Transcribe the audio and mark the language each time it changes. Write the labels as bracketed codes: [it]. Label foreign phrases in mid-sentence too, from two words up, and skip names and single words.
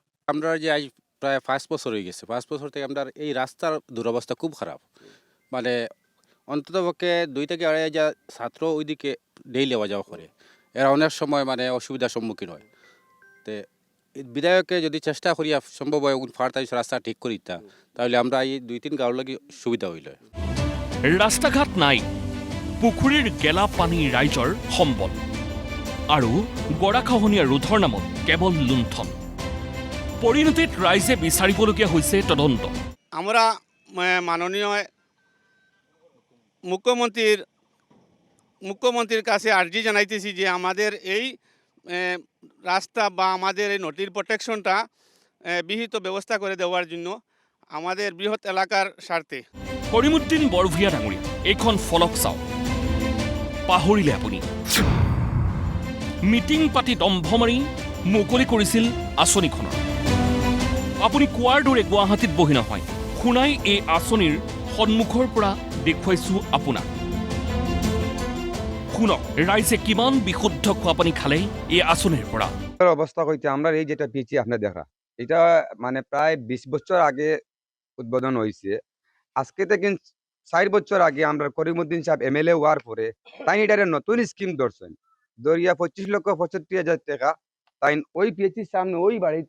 [bn] আমরা যে আজ প্রায় 5 বছর হয়ে গেছে 5 বছর থেকে আমরা এই রাস্তার দুরবস্থা খুব খারাপ মানে অন্ততপক্ষে 2 থেকে 2.5 হাজার ছাত্র ওইদিকে ডেইলি যাওয়া যাওয়া করে এরা অনেক সময় মানে অসুবিধার সম্মুখীন হয় তো বিধায়ককে যদি চেষ্টা করি সম্ভব হয় ফার্তাই রাস্তা ঠিক করি তাহলে আমরা এই 2-3 গাঁৱৰ লাগি সুবিধা হইল [as] ৰাস্তাঘাট নাই পুখুৰীৰ গেলা পানী ৰাইজৰ সম্বল আৰু গৰাখহনীয়া ৰোধৰ নামত কেৱল লুণ্ঠন পৰিণতিত ৰাইজে বিচাৰিবলগীয়া হৈছে তদন্ত [bn] আমরা মাননীয় মুখ্যমন্ত্রীর কাছে আর্জি জানাইতেছি যে আমাদের এই রাস্তা বা আমাদের এই নদীর প্রোটেকশনটা বিহিত ব্যবস্থা করে দেওয়ার জন্য আমাদের বৃহৎ এলাকার স্বার্থে [as] কৰিমুদ্দিন বৰভূঞা ডাঙৰীয়া এইখন ফলক চাওক পাহৰিলে আপুনি মিটিং পাতি দম্ভ মাৰি মুকলি কৰিছিল আঁচনিখনৰ আপুনি কোৱাৰ দৰে গুৱাহাটীত বহি নহয় শুনাই এই আঁচনিৰ সন্মুখৰ পৰা দেখুৱাইছো আপোনাক শুনক রাইজে কিমান বিশুদ্ধ খোৱাপানী খালে এই আঁচনিৰ পৰা [bn] অবস্থা কইতে আমরা এই যেটা পেয়েছি আপনার দেখা এটা মানে প্রায় 20 বছর আগে উদ্বোধন হয়েছে আজকে থেকে 4 বছর আগে আমরা করিমুদ্দিন সাহেব এমএলএ হওয়ার পরে তাই এটারে নতুন স্কিম ধরছেন ধরিয়া 25,65,000 টাকা তাই ওই পিএইচির সামনে ওই বাড়িতে